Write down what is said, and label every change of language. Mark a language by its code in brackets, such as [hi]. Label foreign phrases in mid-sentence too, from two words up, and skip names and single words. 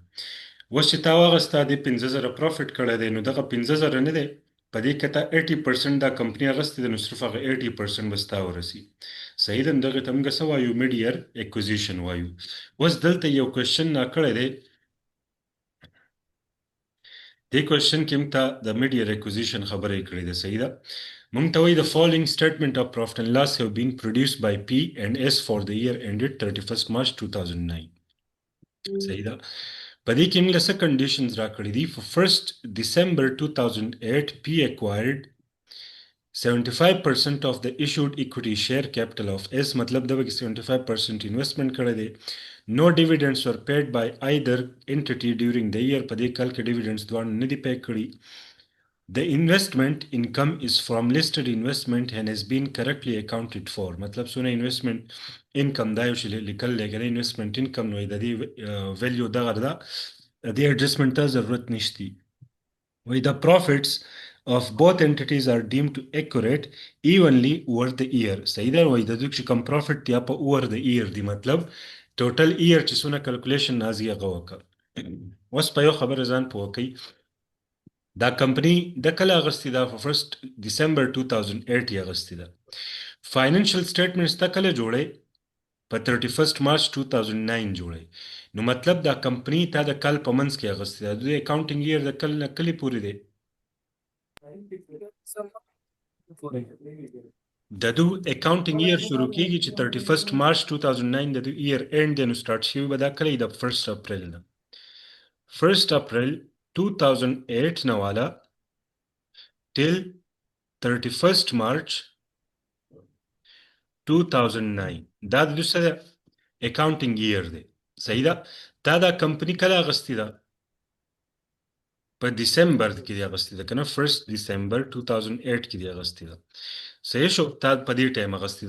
[ps] اوس چې تا واغسته دې 15,000 پروفټ کړی دی، نو دغه 15,000 نه دی په دې کې ته 80% دا کمپني اغستې ده، نو صرف هغه 80% به ستا ورسي. صحیح ده. نو دغې ته موږ څه وایو؟ [en] mid year acquisition [ps] وایو. اوس دلته یو کوېشن راکړی دی، دې کوېشن کې موږ ته د [en] mid year acquisition [ps] خبره یې کړې ده. صحیح ده. موږ ته وایي [en] the following statement of profit and loss have been produced by P and S for the year ended 31st March 2009. [ps] صحیح ده. په دې کې موږ له څه کنډیشنز راکړي دي. [en] for 1st December 2008 P acquired 75% of the issued equity share capital of S. [ps] مطلب دا به 75% investment کړی دی. [en] No dividends were paid by either entity during the year. [ps] په دې کال کې dividends دواړه نه دي پے کړي. [en] The investment income is from listed investment and has been correctly accounted for. [ps] مطلب څونه [en] investment income [ps] دا یو چې لیکل دی که [en] investment income [ps] نو د دې value دغه ده، د دې adjustment ته ضرورت نشتی. [en] وایي the profits of both entities are deemed to accurate evenly over the year. [ps] صحیح ده. وایي د دوی چې کوم profit دی په [en] over the year [ps] دی، مطلب [en] total year [ps] چې څونه calculation نازي هغه وکړه. اوس په یو خبره ځان پوه کوي، دا کمپنی د کله اغستی ده؟ په 1st December 2008 یې اغستی ده. [en] financial statements [ps] ته کله جوړی؟ په 31st March 2009 جوړی. نو مطلب دا کمپنی تا د کال په منځ کې اغستی ده. د [en] accounting year [ps] د کل نه کلې پورې دی؟ د دو [en] accounting year [ps] شروع کیږي چې 31st March 2009 د دو [en] year end [ps] دی، نو سټارټ شوي به دا کله د 1st April نه. 1st April 2008 نه والا till 31st March 2009 دا د دوی سره [en] accounting year [ps] دی. صحیح ده. دا کمپنی کله اغستی ده؟ په دسمبر کې دی اغستی ده که نه؟ 1st December 2008 کې دی اغستی ده. صحیح شو. تا په دې ټایم اغستی ده.